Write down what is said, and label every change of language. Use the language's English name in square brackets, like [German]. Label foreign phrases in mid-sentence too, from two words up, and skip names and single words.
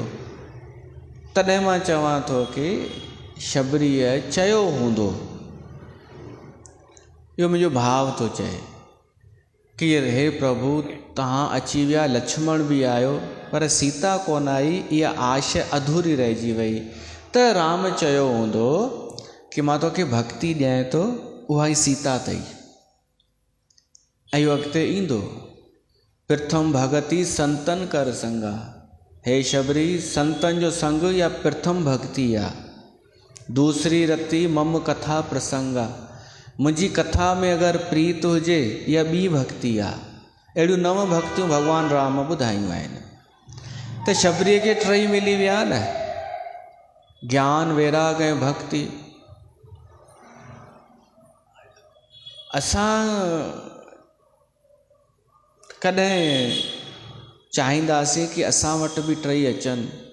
[Sindhi] तॾहिं मां चवां थो कि शबरीअ चयो हूंदो, इहो मुंहिंजो भाव थो चए कि हे प्रभु तव्हां अची विया, लक्ष्मण बि आयो, पर सीता कोन आई, इहा आश अधूरी रहिजी वई। त राम चयो हूंदो कि मां तोखे भक्ति ॾियां थो, उहा ई सीता अथई। ऐं इहो अॻिते ईंदो, [Awadhi] प्रथम भगति संतन कर संगा। [Sindhi] हे शबरी, संतन जो संग या प्रथम भक्ति आहे। [Awadhi] दूसरी रति मम कथा प्रसंगा, [Sindhi] मुंहिंजी कथा में अगरि प्रीत हुजे, इहा ॿी भक्ति आहे। अहिड़ियूं 9 भक्तियूं भॻवान राम ॿुधायूं आहिनि। त शबरीअ खे 3 मिली विया न, ज्ञान, वैराग ऐं भक्ति। असां कॾहिं चाहींदासीं कि असां वटि बि 3 अचनि।